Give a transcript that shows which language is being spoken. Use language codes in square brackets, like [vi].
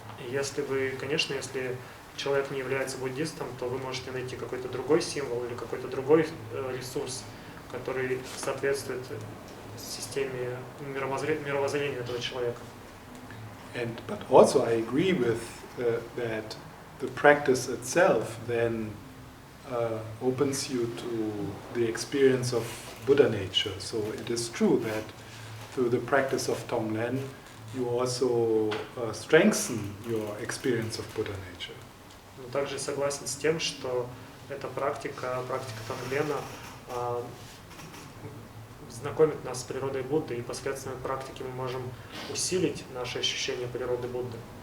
[ru] Если вы, конечно, если человек не является буддистом, то вы можете найти какой-то другой символ или какой-то другой ресурс, который соответствует системе мировоззрения этого человека. [en] But also I agree with that the practice itself then opens you to the experience of Buddha nature. So it is true that through the practice of Tonglen, you also strengthen your experience of Buddha nature. [ru] Но также согласен с тем, что эта практика Тонглена знакомит нас с природой Будды, и посредством практики мы можем усилить наше ощущение природы Будды.